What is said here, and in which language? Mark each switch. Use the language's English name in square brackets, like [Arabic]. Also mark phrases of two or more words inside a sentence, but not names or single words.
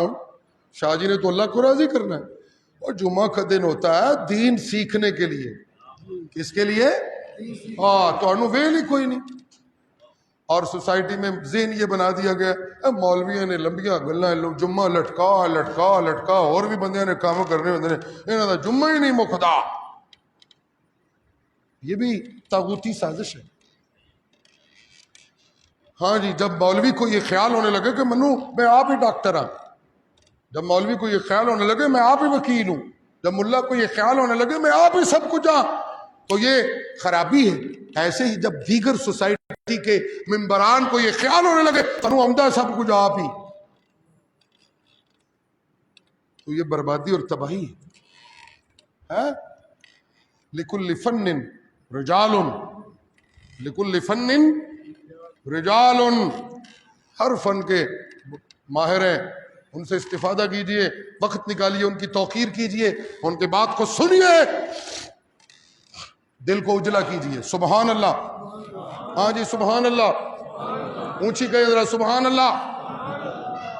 [Urdu] شاہ جی نے تو اللہ کو راضی کرنا ہے. اور جمعہ کا دن ہوتا ہے دین سیکھنے کے لیے. کس کے لیے؟ [Punjabi] ہاں تو انو ویل ہی کوئی نہیں. [Urdu] اور سوسائٹی میں ذہن یہ بنا دیا گیا مولویوں نے [Punjabi] لمبیاں گلاں جمعہ لٹکا لٹکا لٹکا، اور بھی بندیاں نے کام کرنے ہوندے نے، انہاں دا جمعہ ہی نہیں مکدا. [Urdu] یہ بھی طاغوتی سازش ہے. ہاں جی، جب مولوی کو یہ خیال ہونے لگے کہ [Punjabi] منو میں آپ ہی ڈاکٹر ہاں، [Urdu] جب مولوی کو یہ خیال ہونے لگے میں آپ ہی وکیل ہوں، جب ملا کو یہ خیال ہونے لگے میں آپ ہی سب کچھ ہوں، تو یہ خرابی ہے۔ ایسے ہی جب دیگر سوسائٹی کے ممبران کو یہ خیال ہونے لگے تنو عمدہ سب کچھ آپ ہی، تو یہ بربادی اور تباہی ہے۔ [Arabic] لِكُلِّ فَنٍ رِجَالٌ، لِكُلِّ فَنٍ رِجَالٌ، [Urdu] ہر فن کے ماہر ہیں، ان سے استفادہ کیجئے، وقت نکالیے، ان کی توقیر کیجئے، ان کے بات کو سنیے، دل کو اجلا کیجئے۔ سبحان اللہ، ہاں جی سبحان اللہ، اونچی کہے ذرا سبحان اللہ۔